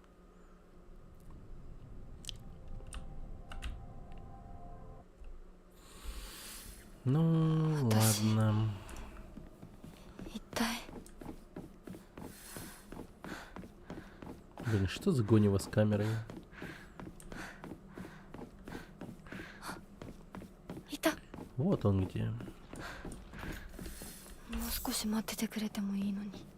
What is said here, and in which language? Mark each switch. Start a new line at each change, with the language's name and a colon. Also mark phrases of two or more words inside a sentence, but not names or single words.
Russian: Ну, ладно.
Japanese: 一体
Russian: Блин, что за гонево с камерой?
Japanese: いた
Russian: Вот он где.
Japanese: もう少し待っててくれてもいいのに